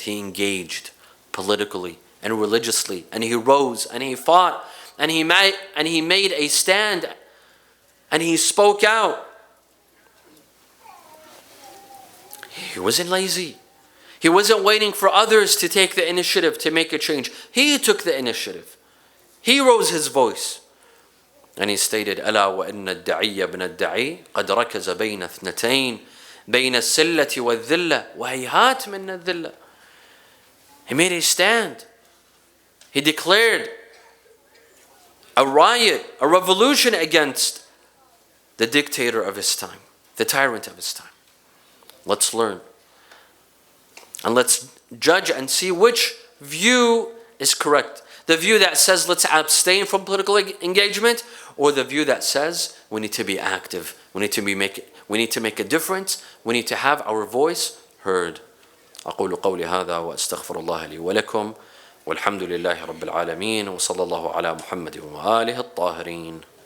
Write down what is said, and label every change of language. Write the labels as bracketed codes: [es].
[en] He engaged politically and religiously, and he rose and he fought and he made a stand and he spoke out. He wasn't lazy. He wasn't waiting for others to take the initiative to make a change. He took the initiative. He rose his voice. [ar] And he stated, ألا وإن الدعي ابن الدعي قد ركز بين اثنتين بين السلة والذلة وهيهات من الذلة. [en] He made a stand. He declared a riot, a revolution against the dictator of his time, the tyrant of his time. Let's learn. And let's judge and see which view is correct. The view that says let's abstain from political engagement, or the view that says we need to be active. We need to make a difference. We need to have our voice heard. [ar] أقول قولي هذا وأستغفر الله لي ولكم والحمد لله رب العالمين وصلى الله على محمد وآله الطاهرين.